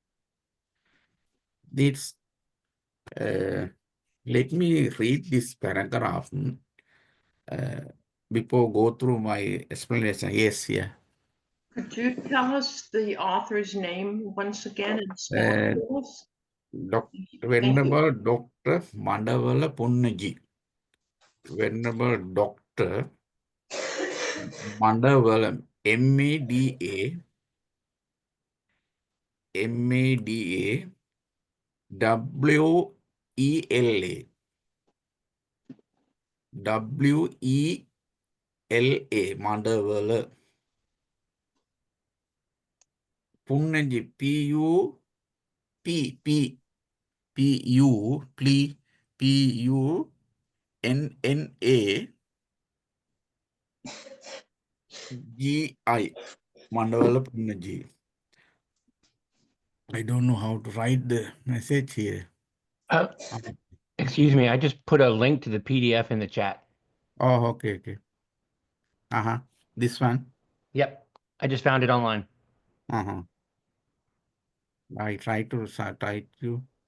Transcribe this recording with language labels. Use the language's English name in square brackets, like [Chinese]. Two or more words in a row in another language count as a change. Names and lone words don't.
[English] This, let me read this paragraph before go through my explanation. Yes, yeah. Could you tell us the author's name once again and spell it for us? Venerable Dr. Mandavala Punnaji. Venerable Dr. Mandavala, M-A-D-A, M-A-D-A, W-E-L-A, W-E-L-A, Mandavala. Punnaji, P-U-P-P, P-U, P-U-N-N-A, G-I, Mandavala Punnaji. I don't know how to write the message here. Excuse me, I just put a link to the PDF in the chat. Oh, okay, okay. This one? Yep, I just found it online. I try to type you.